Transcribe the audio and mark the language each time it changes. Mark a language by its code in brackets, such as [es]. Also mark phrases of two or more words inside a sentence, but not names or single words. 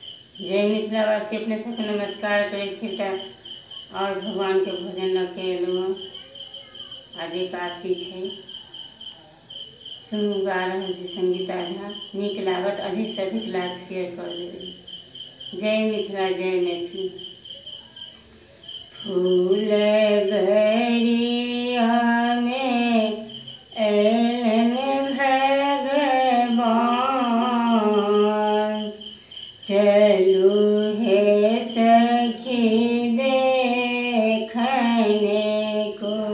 [mai] जय मिथिलावासी अपने सबके नमस्कार करै छिटा और भगवान के भोजन लऽ के एलहुँ। आज एकादशी छै। सुनू गा रहल छी संगीता झा। नीक लागत, अधिक से अधिक लाइक शेयर कर देबै। जय मिथिला, जय मैथिली। फूल बरिया में अयलन भगवान, चलू हे सखी देखने को।